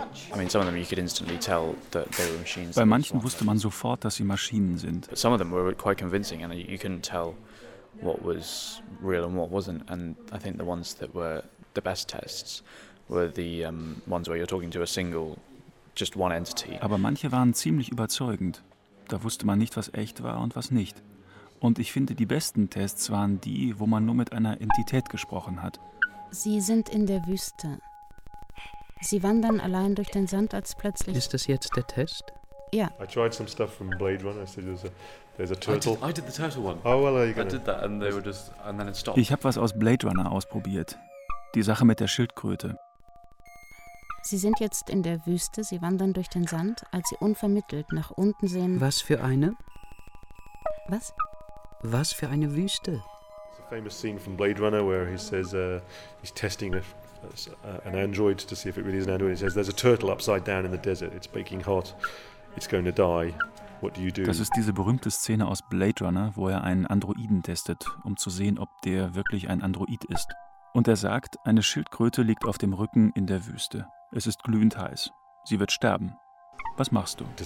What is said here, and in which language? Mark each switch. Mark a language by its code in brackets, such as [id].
[de] Bei manchen wusste man sofort, dass sie Maschinen sind. [en] Some of them were quite convincing, and you couldn't tell what was real and what wasn't. And I think the ones that were the best tests were the ones where you're talking to a single, just one entity. [de] Aber manche waren ziemlich überzeugend. Da wusste man nicht, was echt war und was nicht. Und ich finde, die besten Tests waren die, wo man nur mit einer Entität gesprochen hat. Sie sind in der Wüste. Sie wandern allein durch den Sand, als plötzlich... Ist das jetzt der Test? Ja. [en] I tried some stuff from Blade Runner. I said there's a turtle. I did the turtle one. Oh, well, there you go. I did that and they were just... And then it stopped. [de] Ich habe was aus Blade Runner ausprobiert. Die Sache mit der Schildkröte. Sie sind jetzt in der Wüste. Sie wandern durch den Sand, als sie unvermittelt nach unten sehen... Was für eine? Was? Was für eine Wüste? [en] It's a famous scene from Blade Runner where he says he's testing an android to see if it really is an android. He says there's a turtle upside down in the desert. It's baking hot. It's going to die. What do you do? [de] Das ist diese berühmte Szene aus Blade Runner, wo er einen Androiden testet, um zu sehen, ob der wirklich ein Android ist. Und er sagt, eine Schildkröte liegt auf dem Rücken in der Wüste. Es ist glühend heiß. Sie wird sterben. Was machst du?